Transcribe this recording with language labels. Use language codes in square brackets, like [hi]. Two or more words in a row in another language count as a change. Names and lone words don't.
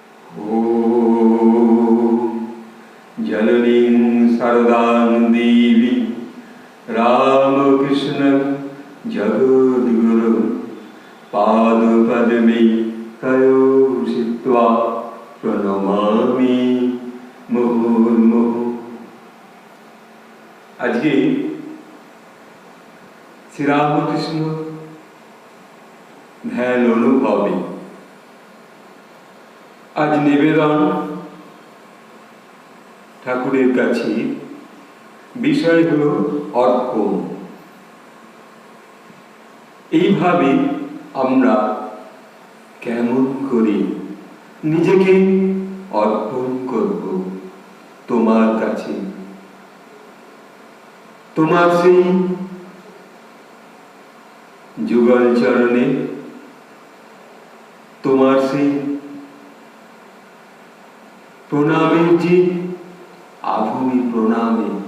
[sa] जननीं शारदां देवी रामकृष्ण जगद्गुरु पादपद्मे तयो स्थित्वा प्रणमामि मुहुर्मुहुः। [bn] আজ কে শ্রী রামকৃষ্ণ ধ্যান অনুভবে আজ নিবেদন ঠাকুরের কাছে বিষয় হলো অর্পণ। এইভাবে আমরা কেমন করে নিজেকে অর্পণ করব তোমার কাছে, তোমার সেই যুগল চরণে, তোমার সেই প্রণামের যে আভূমি প্রণামে।